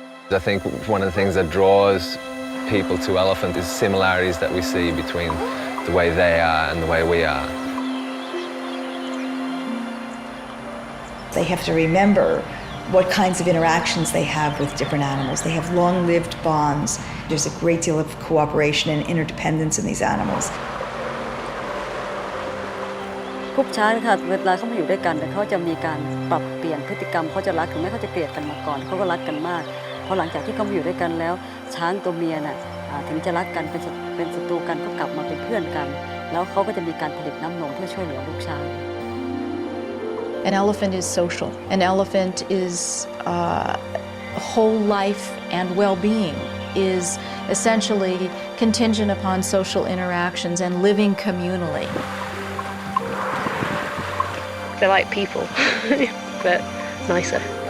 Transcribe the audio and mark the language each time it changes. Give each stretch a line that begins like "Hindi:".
English: I think one of the things that draws people to elephant is similarities that we see between the way they are and the way we are. They have to remember what kinds of interactions they have with different animals. They have long-lived bonds. There's a great deal of cooperation and interdependence in these animals.
Thai: ทุกช้างค่ะเวลาเขามาอยู่ด้วยกันเขาจะมีการปรับเปลี่ยนพฤติกรรมเขาจะรักถึงแม้เขาจะเกลียดกันมาก่อนเขาก็รักกันมากพอหลังจากที่เขามาอยู่ด้วยกันแล้วช้างตัวเมียน่ะถึงจะรักกันเป็นศัตรูกันก็กลับมาเป็นเพื่อนกันแล้วเขาก็จะมีการผลิตน้ำนมเพื่อช่วยเหลือลูกช้าง
English: An elephant is social. An elephant is whole life and well-being is essentially contingent upon social interactions and living communally. They're like people, but nicer.